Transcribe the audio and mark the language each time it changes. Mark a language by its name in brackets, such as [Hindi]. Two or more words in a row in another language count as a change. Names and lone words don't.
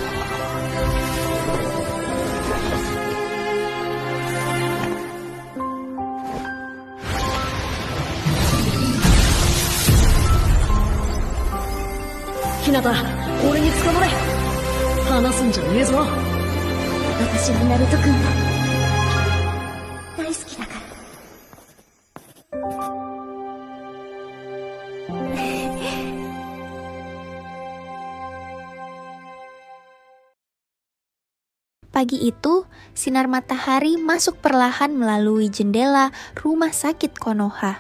[Japanese] ひなた、俺に捕まれ。離すんじゃねえぞ。私はナルト君が大好きだから。 [Indonesian] Pagi itu, sinar matahari masuk perlahan melalui jendela rumah sakit Konoha.